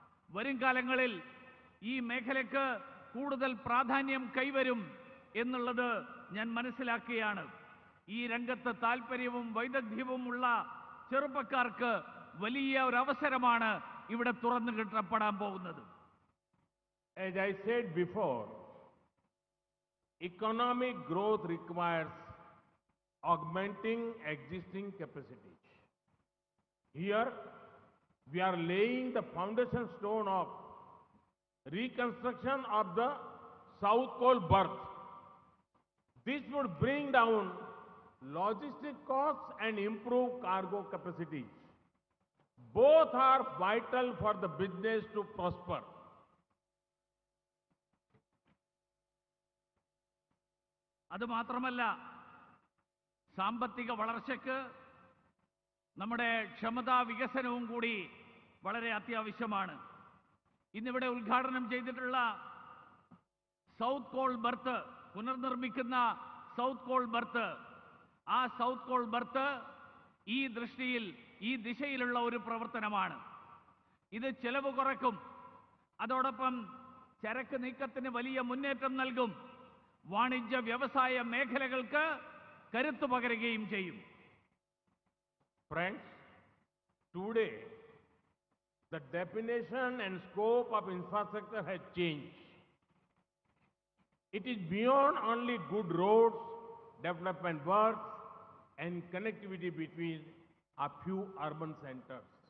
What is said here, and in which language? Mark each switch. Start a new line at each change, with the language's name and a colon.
Malayalam: വരും കാലങ്ങളിൽ ഈ മേഖലയ്ക്ക് കൂടുതൽ പ്രാധാന്യം കൈവരും എന്നുള്ളത് ഞാൻ മനസ്സിലാക്കുകയാണ്. ഈ രംഗത്ത് താൽപ്പര്യവും വൈദഗ്ധ്യവുമുള്ള ചെറുപ്പക്കാർക്ക് വലിയ ഒരു അവസരമാണ് ഇവിടെ തുറന്നു കിട്ടപ്പെടാൻ പോകുന്നത്.
English: As I said before, economic growth requires augmenting existing capacities. Here, we are laying the foundation stone of reconstruction of the South Pole berth. This would bring down logistic costs and improve cargo capacities. both are vital for the business to prosper.
Malayalam: അതുമാത്രമല്ല, സാമ്പത്തിക വളർച്ചയ്ക്ക് നമ്മുടെ ക്ഷമതാ വികസനവും കൂടി വളരെ അത്യാവശ്യമാണ്. ഇന്നിവിടെ ഉദ്ഘാടനം ചെയ്തിട്ടുള്ള south call birth, പുനർനിർമ്മിക്കുന്ന south call birth, ആ സൗത്ത് കോൾ ബർത്ത് ഈ ദൃഷ്ടിയിൽ, ഈ ദിശയിലുള്ള ഒരു പ്രവർത്തനമാണ്. ഇത് ചെലവ് കുറയ്ക്കും, അതോടൊപ്പം ചരക്ക് നീക്കത്തിന് വലിയ മുന്നേറ്റം നൽകും, വാണിജ്യ വ്യവസായ മേഖലകൾക്ക് കരുത്തു പകരുകയും ചെയ്യും.
English: Friends, today the definition and scope of infrastructure has changed. It is beyond only good roads, development works, and connectivity between a few urban centers.